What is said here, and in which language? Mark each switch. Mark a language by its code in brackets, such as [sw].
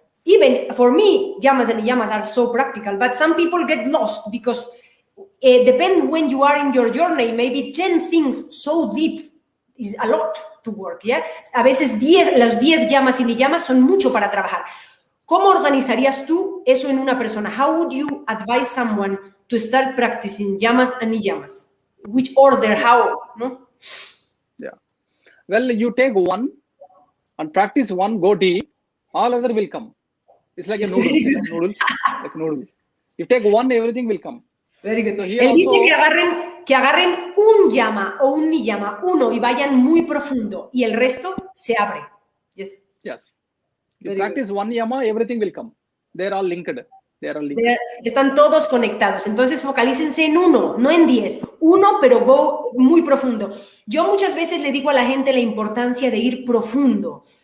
[en] Even for me, yamas and niyamas are so practical, but some people get lost because depend when you are in your journey, maybe 10 things so deep is a lot to work, ¿ya? [es] A veces los 10 yamas y niyamas son mucho para trabajar. ¿Cómo organizarías tú eso en una persona? [en] How would you advise someone to start practicing yamas and niyamas? Which order, how, no? Yeah. Well, you take one and practice one, go deep, all other will come. It's like a noodles, like noodles. If you take one, everything will come. Very good. So [es] él dice que agarren un yama o un niyama, uno, y vayan muy profundo, y el resto se abre. [en] Yes. You practice one yama, everything will come. They're all linked. [es] Están todos conectados. Entonces focalícense en uno, no en 10. Uno, pero go muy profundo. Yo muchas veces le digo a la gente la importancia de ir profundo.